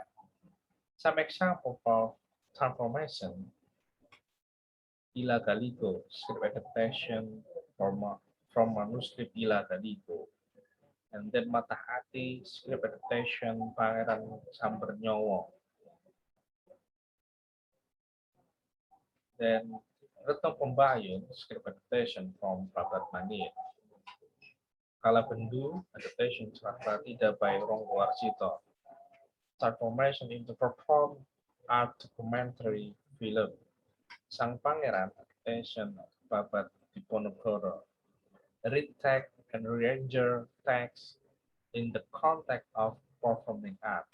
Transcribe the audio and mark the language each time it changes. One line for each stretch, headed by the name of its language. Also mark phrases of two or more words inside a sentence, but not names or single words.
English: Some example of transformation: Ila Galigo, script adaptation from manuscript Ila Galigo, and then Mata Hati, script adaptation Pangeran Sambernyowo. Then Retno Pembayun, script adaptation from Babat Manir. Kala Bendu, adaptation Serat Pratida by Ronggo Warsito. Transformation into performed art documentary film. Sang Pangeran, adaptation Babat Diponegoro. Read text and re-arrange text in the context of performing art.